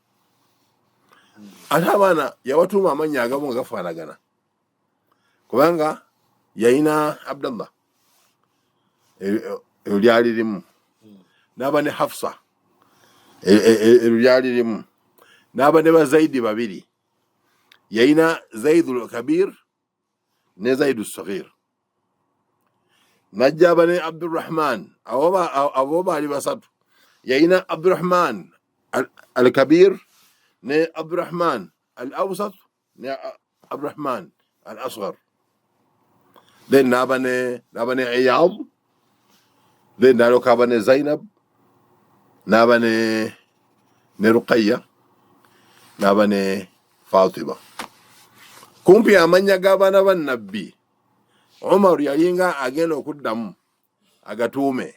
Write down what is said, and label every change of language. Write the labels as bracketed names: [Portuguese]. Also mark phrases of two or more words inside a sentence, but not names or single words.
[Ganda] Ate abaana yabatuuma amannya agamu nga gafaanagana, kubanga yalina Abdallah lyali limu, n'aba ne Hafsa lyali limu, n'aba ne Bazaidi babiri. Yalina Zaidul Kabir ne Zaidu Saghir. Najja aba ne Abdurrahman, abo baali basatu. Yalina Abdurrahman al-Kabir ne Abdurrahman al-Awsat ne Abdurrahman al-Asghar. Then n'aba ne Iyad, then n'aloka aba ne Zainab, n'aba ne Ruqayya, n'aba ne Fatima. Kumpi amannya g'abaana ba Nabbi Umar yalinga agenda okuddamu agatuume.